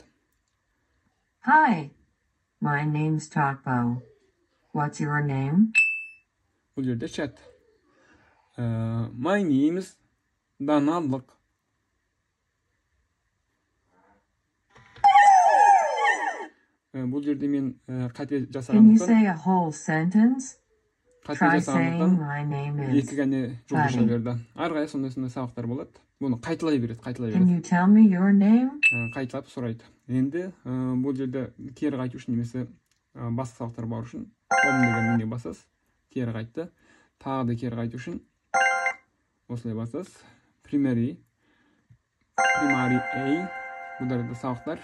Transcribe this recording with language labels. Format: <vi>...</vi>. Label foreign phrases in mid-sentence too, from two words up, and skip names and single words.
<en>Hi, my name's Takbo. What's your name?</en> <kk>Бұл жерде чат.</kk> <en>My name's Даналық.</en> <kk>Бұл жерде мен қате жасағандықтан.</kk> <en>Can you say a whole sentence? Try saying my name is</en> <kk>екі ғане жұлдызша берді. Арғай сондай сабақтар болады. Бұны қайталай береді.</kk> <en>Can you tell me your name?</en> <kk>Қайталап сұрайды. Енді бұл жерде кері қайту үшін немесе басқа сабақтар бар үшін home деген менге басасыз. Кері қайтты. Тағы да кері қайту үшін осылай басасыз.</kk> <en>Primary A.</en> <kk>Бұларда сабақтар.</kk>